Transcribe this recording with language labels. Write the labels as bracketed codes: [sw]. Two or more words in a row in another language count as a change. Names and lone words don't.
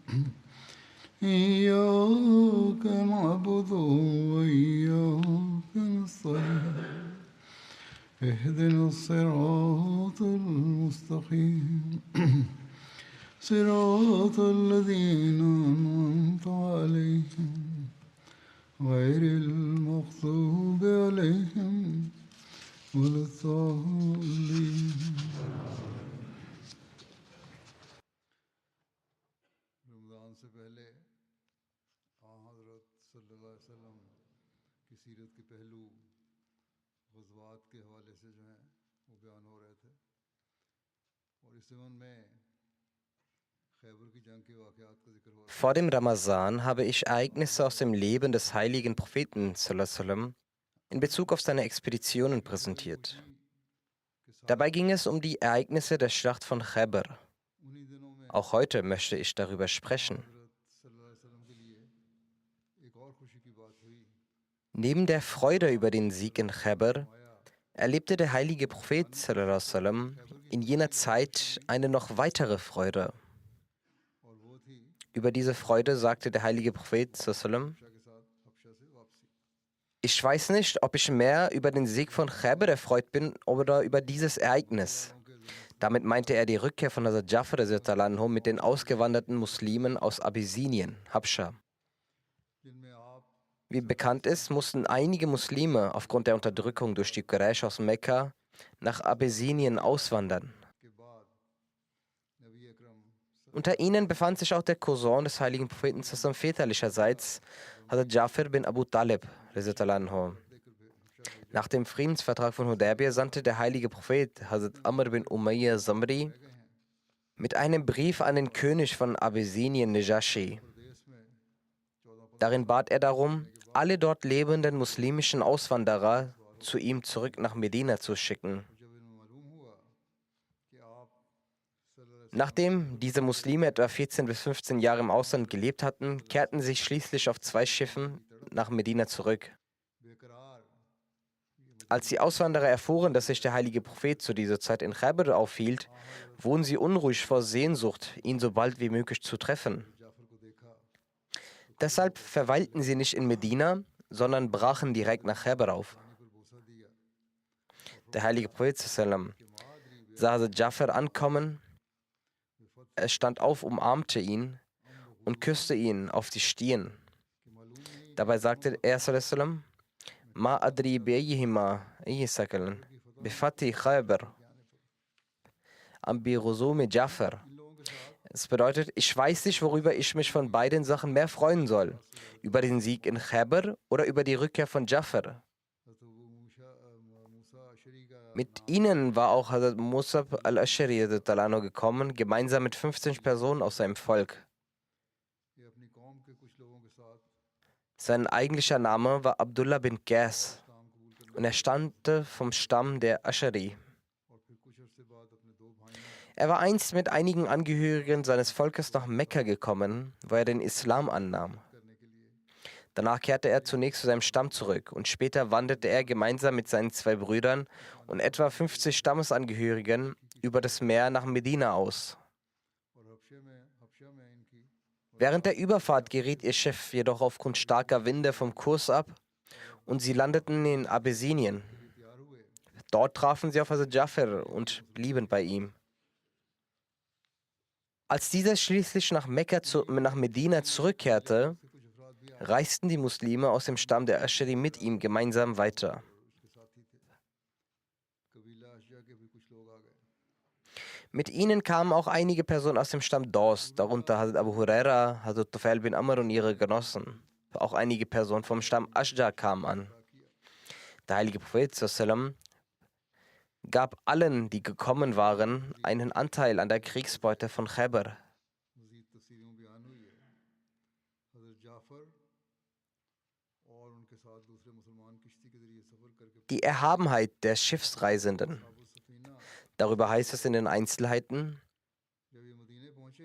[ar] إياك نعبد وإياك نستعين اهدنا الصراط المستقيم صراط الذين أنعمت عليهم غير المغضوب عليهم ولا الضالين. [ur] رمضان سے پہلے حضرت [ar] صلى الله عليه وسلم [ur] کی سیرت کے پہلو غزوات کے حوالے سے جو ہیں وہ بیان ہو رہے تھے اور اس ضمن میں خیبر کی جنگ کے واقعات کا ذکر ہو رہا ہے. [de] Vor dem Ramazan habe ich Ereignisse aus dem Leben des heiligen Propheten sallam, in Bezug auf seine Expeditionen präsentiert. Dabei ging es um die Ereignisse der Schlacht von Khaybar. [ur] انہی دنوں میں [de] Auch heute möchte ich darüber sprechen. [ur] हज़रत [ar] صلى الله عليه وسلم [ur] کے لیے ایک اور خوشی کی بات ہوئی. [de] Neben der Freude über den Sieg in Khaybar erlebte der heilige Prophet sallam, in jener Zeit eine noch weitere Freude. [ur] اور وہ تھی [de] Über diese Freude sagte der heilige Prophet sallam, [ur] حبشہ کے ساتھ حبشہ سے واپسی. [de] ich weiß nicht, ob ich mehr über den Sieg von Khaybar erfreut bin oder über dieses Ereignis. Damit meinte er die Rückkehr von Hazrat Jafar [ar] رضي الله عنه [de] mit den ausgewanderten Muslimen aus Abyssinien, Habscha. [ur] جن میں آپ [de] Wie bekannt ist, mussten einige Muslime aufgrund der Unterdrückung durch die Quraysh aus Mekka nach Abyssinien auswandern. [ur] کے بعد نبی اکرم [de] Unter ihnen befand sich auch der Cousin des heiligen Propheten sallam väterlicherseits, Hazrat Jafar bin Abu Talib [ar] رضي الله عنه. [de] Nach dem Friedensvertrag von Hudaybiyah sandte der heilige Prophet Hazrat Amr bin Umayya Zamri mit einem Brief an den König von Abyssinien Najashi. [ur] پردیس میں 14 [de] Darin bat er darum, alle dort lebenden muslimischen Auswanderer zu ihm zurück nach Medina zu schicken. [ur] جب انہیں معلوم ہوا کہ آپ [ar] صلى الله عليه [de] Nachdem diese Muslime etwa 14 bis 15 Jahre im Ausland gelebt hatten, kehrten sie schließlich auf 2 Schiffen nach Medina zurück. [ur] وسلم بیقرار [de] Als die Auswanderer erfuhren, dass sich der heilige Prophet zu dieser Zeit in Khaybar aufhielt, wurden sie unruhig vor Sehnsucht, ihn so bald wie möglich zu treffen. [ur] جعفر کو دیکھا [de] Deshalb verweilten sie nicht in Medina, sondern brachen direkt nach Khaybar auf. [ur] پانی پر بوسہ دیا. [de] Der heilige Prophet sallam sah Hazrat Jafar ankommen, er stand auf, umarmte ihn und küsste ihn auf die Stirn. Dabei sagte er sallam, [ar] ما أدري بأيهما أسر بفتح خيبر أم بقدوم جعفر. [de] Es bedeutet, ich weiß nicht, worüber ich mich von beiden Sachen mehr freuen soll. Über den Sieg in Khaybar oder über die Rückkehr von Jafar. [ur] حضرت ابو موسیٰ اشعری کا [de] Mit ihnen war auch Hazrat Musab al-Ashari [ar] رضي الله عنه [de] gekommen, gemeinsam mit 15 Personen aus seinem Volk. [ur] یہ اپنی قوم کے کچھ لوگوں کے ساتھ [de] Sein eigentlicher Name war Abdullah bin Qas [ur] اسلام قبول کر [de] und er stammte vom Stamm der Ashari. [ur] اور پھر کچھ عرصے بعد اپنے 2 بھائیوں [de] Er war einst mit einigen Angehörigen seines Volkes nach Mekka gekommen, wo er den Islam annahm. [ur] کرنے کے لیے [de] Danach kehrte er zunächst zu seinem Stamm zurück und später wanderte er gemeinsam mit seinen 2 Brüdern und etwa 50 Stammesangehörigen über das Meer nach Medina aus. [ur] اور حبشہ میں ان کی [de] Während der Überfahrt geriet ihr Schiff jedoch aufgrund starker Winde vom Kurs ab und sie landeten in Abyssinien. [ur] تیار ہوئے. [de] Dort trafen sie auf Hazrat Jafar und blieben bei ihm. Als dieser schließlich nach Medina zurückkehrte, reisten die Muslime aus dem Stamm der Aschari mit ihm gemeinsam weiter. Mit ihnen kamen auch einige Personen aus dem Stamm Daus, darunter Hazrat Abu Huraira, Hazrat Tufail bin Amr und ihre Genossen. Auch einige Personen vom Stamm Ashja kamen an. Der heilige Prophet sallam gab allen, die gekommen waren, einen Anteil an der Kriegsbeute von Khaybar. [ur] مزید تفسیروں میں بیان ہوئی ہے حضرت جعفر اور ان کے ساتھ دوسرے مسلمان کشتی کے ذریعے سفر کر کے [de] Die Erhabenheit der Schiffsreisenden. [ur] अबू सफ़ीना [de] Darüber heißt es in den Einzelheiten. [ur] جب یہ مدینے پہنچے